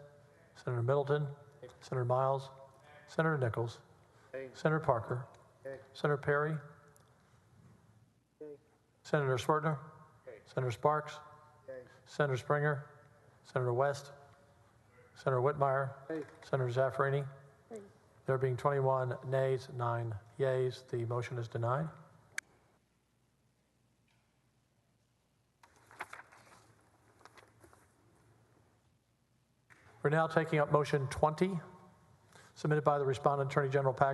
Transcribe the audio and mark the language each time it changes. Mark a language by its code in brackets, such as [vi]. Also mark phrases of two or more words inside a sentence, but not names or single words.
[en] Senator Middleton. Senator Miles. Senator Nichols. Senator Parker. Senator Perry. Senator Schwartner. Senator Sparks. Senator Springer. Senator West. Senator Whitmire. Senator Zaffarini. There being 21 nays, 9 yeas, the motion is denied. We're now taking up motion 20, submitted by the respondent, Attorney General Paxton.